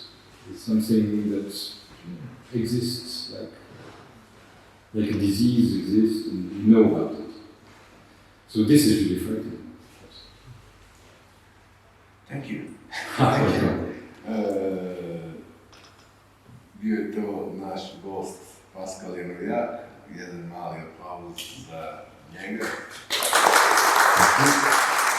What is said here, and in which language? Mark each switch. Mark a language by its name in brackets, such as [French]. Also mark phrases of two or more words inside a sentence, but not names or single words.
[English] It's something that exists, like a disease exists, and you know about it. So this is really frightening. Thank you. Thank you. [Croatian] Bio je to naš gost Paskal Janovjak, jedan mali aplauz za njega.